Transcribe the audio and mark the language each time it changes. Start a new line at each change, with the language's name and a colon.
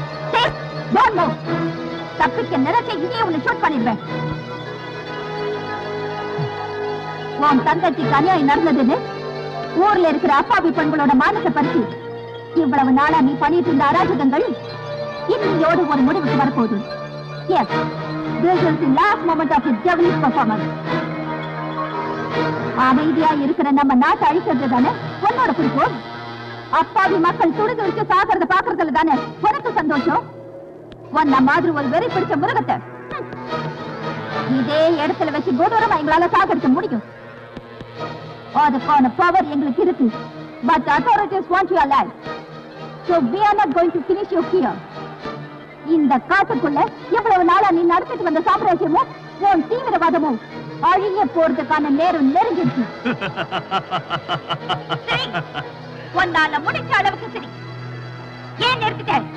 Tamil: தப்பிக்க நினைச்ச இங்கே உன்னை ஷூட் பண்ணிடுவேன். உன் தங்கச்சிக்கு அநியாயம் நடந்ததுன்னு ஊர்ல இருக்கிற அப்பாவி பெண்களோட மானத்தை பறிச்சு இவ்வளவு நாளா நீ பண்ணிட்டு இருந்த அராஜகங்கள் இன்னையோடு ஒரு முடிவுக்கு வரப்போகுது.
English: Yes, this is the last moment of his devilish performance.
Tamil: அமைதியா இருக்கிற நம்ம நாட்டை அழிக்கிறது தானே உன்னோட குறிக்கோள். அப்பாவி மக்கள் துடிது வச்சு சாகிறத பாக்குறதுல தானே உனக்கு சந்தோஷம். உன்ன மாதிரி ஒரு வெறி பிடிச்ச மிருகத்தை இதே இடத்துல வச்சு கொடூரமா எங்களால சாகடிக்க முடியும். அதுக்கான பவர் எங்களுக்கு இருக்கு.
English: But the authorities want you alive. So we are not going to finish you here.
Tamil: இந்த காட்டுக்குள்ள எவ்வளவு நாளா நீ நடத்திட்டு வந்த சாம்ராஜ்யமும் உன் தீவிரவாதமும் அழிய போறதுக்கான நேரம் நெருங்கிடுச்சு. சரி, உன்னால முடிச்ச அளவுக்கு சரி. ஏன் நிறுத்திட்ட?